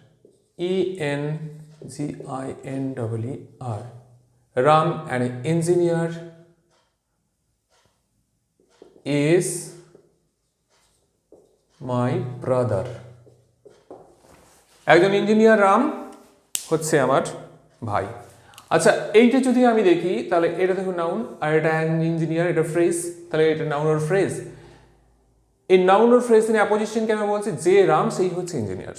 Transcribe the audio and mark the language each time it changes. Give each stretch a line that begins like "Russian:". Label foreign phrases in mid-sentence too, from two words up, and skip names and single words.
English: E-N-G-I-N-E-R, Ram, an engineer, is my brother.
Bangla: একজন ইঞ্জিনিয়ার রাম হচ্ছে আমার ভাই। আচ্ছা, এইটা যদি আমি দেখি তাহলে এটা দেখো নাউন, আর এটা ইঞ্জিনিয়ার, এটা ফ্রেজ, তাহলে এটা নাউন আর ফ্রেজ। এই নাউন আর ফ্রেজ এর অ্যাপোজিশন কেন বলছে, যে রাম সেই হচ্ছে ইঞ্জিনিয়ার।